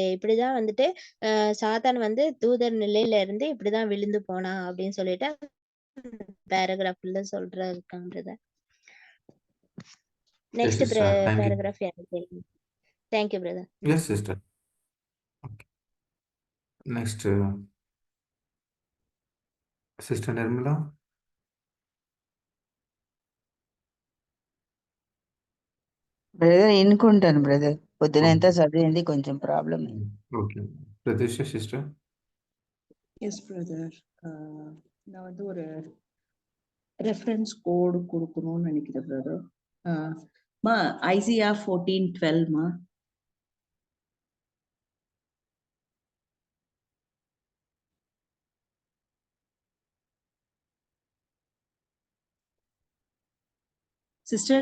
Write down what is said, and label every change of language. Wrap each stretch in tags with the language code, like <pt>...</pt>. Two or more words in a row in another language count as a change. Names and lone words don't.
<ta>இப்படிதான் வந்துட்டு சாத்தான் வந்து தூதர் நிலையில இருந்து இப்படிதான் விழுந்து போனான் அப்படின்னு சொல்லிட்டு பேராகிராஃப்ல இருக்காங்க பிரதர்.</ta> <en>next paragraph எனக்கு thank you brother. Yes sister. Okay next sister Nirmala.</en> <te>బ్రదర్ ఎన్నుకుంటాను బ్రదర్, పొద్దునంత చదివింది కొంచెం ప్రాబ్లం.</te> <en>Okay Pratishta sister. Yes brother.</en> <ta>நான் வந்து ஒரு</ta> <en>reference code</en> <ta>கொடுக்கணும்னு நினைக்கிறேன் பிரதர்.</ta> <en>Isaiah 14:12 sister.</en>